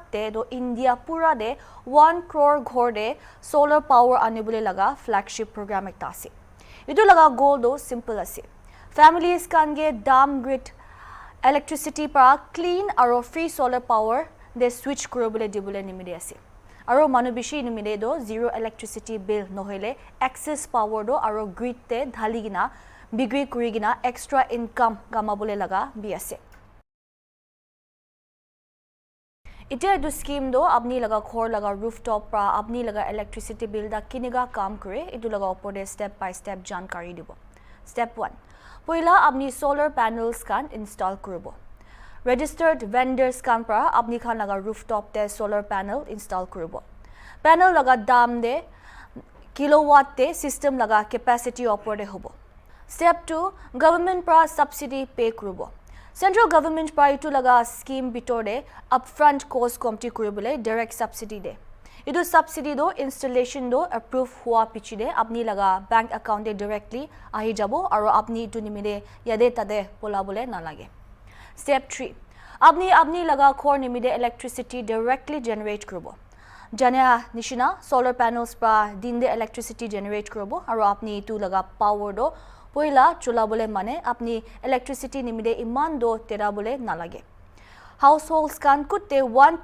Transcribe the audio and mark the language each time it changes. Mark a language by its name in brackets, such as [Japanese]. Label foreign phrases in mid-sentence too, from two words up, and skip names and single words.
[Naga Pidgin] दे दो इंडिया पूरा दे 1 crore घर दे [English] solar power [Naga Pidgin] आने बुले लगा [English] flagship programme [Naga Pidgin] एक तासे इदु लगा गोल दो सिंपल आसे फैमिलीज कानगे दाम [English] grid electricity [Naga Pidgin] प्रा क्लीन और [English] free solar power [Naga Pidgin] दे स्विच करो बुले दिबुले निमिदे आसे और मानु बिशी निमिदे दो [English] zero electricity bill [Naga Pidgin] नहले [English] excess power [Naga Pidgin] दो और ग्रिड ते ढालीगिना बिक्री करिगिना [English] extra income [Naga Pidgin] गामाबुले लगा बि आसे इटे दो स्कीम दो अपनी लगा खोर लगा रूफटॉप प्रा अपनी लगा [English] electricity bill [Naga Pidgin] दा किनेगा काम करे इदु लगा ऊपर [English] step by step [Naga Pidgin] जानकारी दिबो स्टेप 1 पहिला अपनी [English] solar panels [Naga Pidgin] कान इंस्टॉल करबो [English] registered vendors [Naga Pidgin] kan pra apni khan laga rooftop te [English] solar panel install [Naga Pidgin] koribo panel laga dam de kilowatt te system laga capacity opor de hobo step 2 government pra subsidy pay koribo central government pra itu laga scheme bitor de [English] upfront cost [Naga Pidgin] komti koribole [English] direct subsidy [Naga Pidgin] de idu subsidy do installation do approve hua pichi de apni laga [English] bank account [Naga Pidgin] de directly ahi jabo aro apni itu nimide yade tade polabole na lage Step 3. अपनी लगा खोर निमिदे [English] electricity directly generate [Naga Pidgin] करबो जाने निशिना [English] solar panels [Naga Pidgin] पा दिन दे [English] electricity generate [Naga Pidgin] करबो और अपनी तू लगा पावर दो पहिला चुला बोले माने अपनी इलेक्ट्रिसिटी निमिदे इमान दो तेरा बोले ना लगे हाउसहोल्ड्स कान कुते 1